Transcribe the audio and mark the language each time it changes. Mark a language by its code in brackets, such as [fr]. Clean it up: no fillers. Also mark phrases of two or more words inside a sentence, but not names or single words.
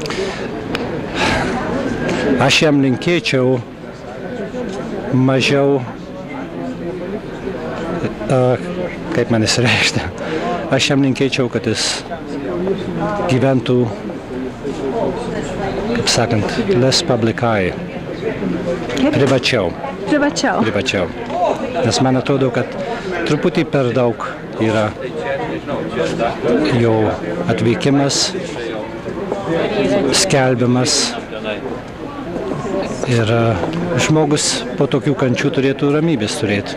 [lt] Aš jam linkėčiau mažiau, kaip man įsireikšti, aš jam linkėčiau, kad jis gyventų, kaip sakant, [en] less public eye, [lt] privačiau. Privačiau. Nes man atrodo, kad truputį per daug yra jo atvykimas, skelbimas ir žmogus po tokių kančių turėtų ramybės turėti.